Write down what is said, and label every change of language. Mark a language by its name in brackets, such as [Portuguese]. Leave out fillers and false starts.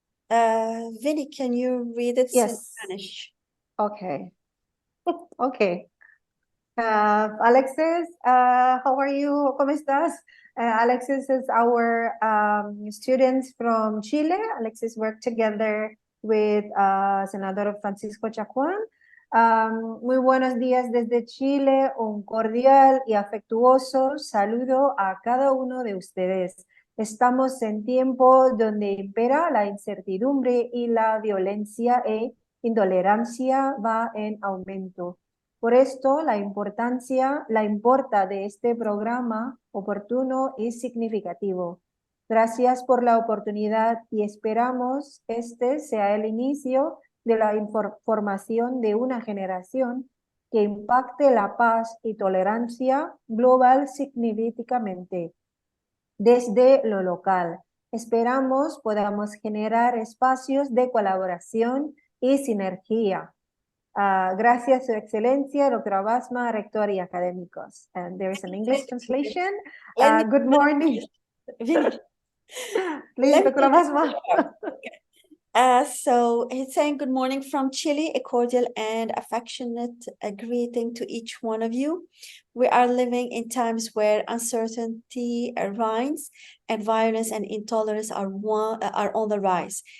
[English] Vinny, can you read it in Yes. Spanish? Okay. Okay. Alexis, how are you? [Spanish] ¿Cómo estás? [English] Alexis is our student from Chile. Alexis worked together with Senador Francisco Chacuán. [Spanish] Muy buenos días desde Chile. Un cordial y afectuoso saludo a cada uno de ustedes. Estamos en tiempo donde impera la incertidumbre y la violencia e intolerancia va en aumento. Por esto, la importa de este programa oportuno y significativo. Gracias por la oportunidad y esperamos este sea el inicio de la formación de una generación que impacte la paz y tolerancia global significativamente desde lo local. Esperamos podamos generar espacios de colaboración y sinergia. Gracias, Su Excelencia, Doctora Basma, Rector y académicos. [English] And there is an English translation. Good morning. Please, Doctora Basma. So he's saying good morning from Chile, a cordial and affectionate greeting to each one of you. We are living in times where uncertainty reigns and violence and intolerance are on the rise.